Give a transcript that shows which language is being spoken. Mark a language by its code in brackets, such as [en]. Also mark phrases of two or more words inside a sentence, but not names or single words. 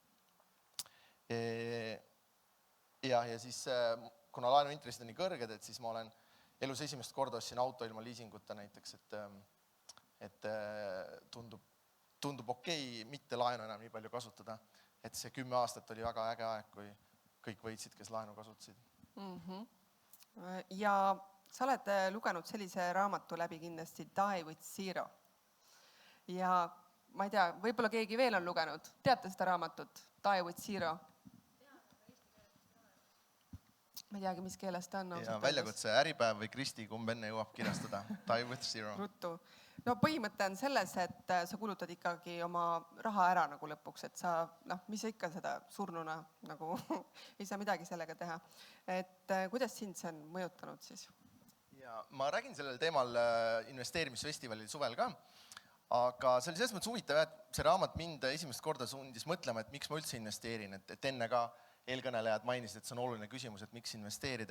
[et] Ja siis kuna laenuintressid on nii kõrged, et siis ma olen elus esimest korda ostsin auto ilma liisinguta näiteks, et tundub okei mitte laenu enam nii palju kasutada, et see 10 aastat oli väga äge aeg, kui kõik võitsid, kes laenu kasutasid. Ja sa oled lugenud sellise raamatu läbi kindlasti Die with Zero. Ja ma ei tea, võib-olla keegi veel on lugenud. Teate seda raamatut? Die with Zero? Ma ei teagi, mis keeles ta on. Ja väljakutse Äripäev või Kristi, kumb enne jõuab kirjastada. Die with Zero. Ruttu. No põhimõte on selles, et sa kulutad ikkagi oma raha ära nagu lõpuks, et sa, mis sa ikka seda surnuna nagu ei saa midagi sellega teha. Et kuidas sind see on mõjutanud siis? Ja ma räägin sellel teemal investeerimisfestivalil suvel ka, aga see oli selles mõttes huvitav, et see raamat mind esimest korda sundis mõtlema, et miks ma üldse investeerin, et enne ka eelkõnelejad mainisid, et see on oluline küsimus, et miks investeerida.